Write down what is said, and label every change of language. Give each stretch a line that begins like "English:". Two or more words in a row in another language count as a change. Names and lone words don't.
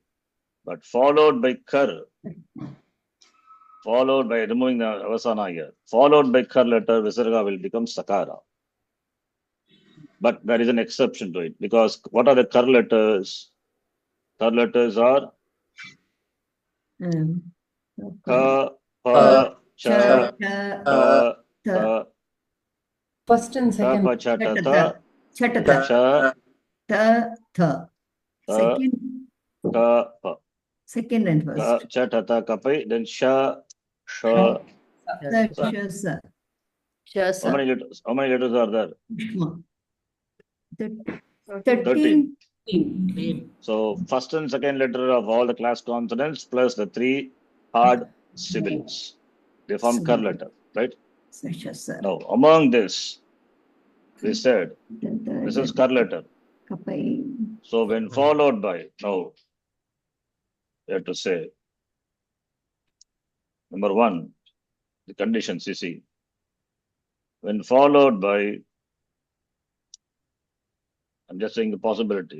English: But followed by Kar, followed by removing the Avasana here, followed by Kar letter, Visarga will become Sakara. But there is an exception to it because what are the Kar letters? Kar letters are
Sanskrit: Ka, Pa, Cha, Ta, Ta.
English: First and
Sanskrit: Ta,
English: second.
Sanskrit: pa, cha, ta, ta, Chatata. cha, Ta, tha. ta,
English: Second,
Sanskrit: ka, pa.
English: second and
Sanskrit: Ka,
English: first.
Sanskrit: cha, ta, ta, kapai, then sha, sha, Sa, sa. sha, sa.
English: Sure, How sir. many letters? How many letters are there?
Sanskrit: Ushma. Thir-
English: 13. 13. So first and second letter of all the class consonants plus the 3 hard sibilants. They form kar letter, right?
Sanskrit: Sa, sha, sa.
English: Now among this, we said
Sanskrit: Ta, ta,
English: this
Sanskrit: ja,
English: is kar letter.
Sanskrit: kapai.
English: So when followed by, now you have to say, number one, the conditions you see. When followed by, I'm just saying the possibility.